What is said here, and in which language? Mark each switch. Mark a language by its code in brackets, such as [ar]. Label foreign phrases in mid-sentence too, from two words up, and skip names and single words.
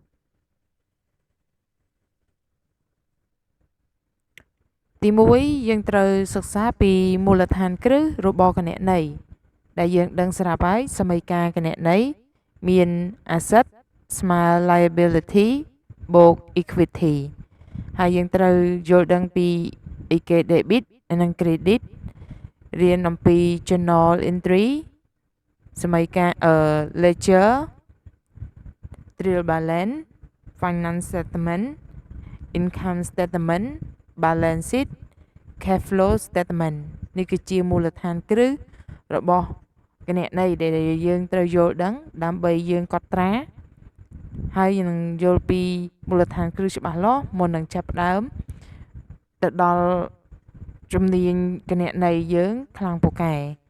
[km] ទី1យើងត្រូវសិក្សាពីមូលដ្ឋានគ្រឹះរបស់គណនេយ្យដែលយើងដឹងស្រាប់ហើយសមីការគណនេយ្យមាន asset ស្មើ liability បូក equity ហើយយើងត្រូវយល់ដឹងពីអីគេ debit និង credit រៀនអំពី [en] journal entry សមីការ ledger trial balance finance statement income statement balance sheet cash flow statement [km] នេះគឺជាមូលដ្ឋានគ្រឹះរបស់គណនេយ្យដែលយើងត្រូវយល់ដឹងដើម្បីយើងកត់ត្រាហើយនឹងយល់ពីមូលដ្ឋានគ្រឹះច្បាស់លាស់មុននឹងចាប់ផ្ដើមទៅដល់ជំនាញគណនេយ្យយើងខ្លាំងពូកែ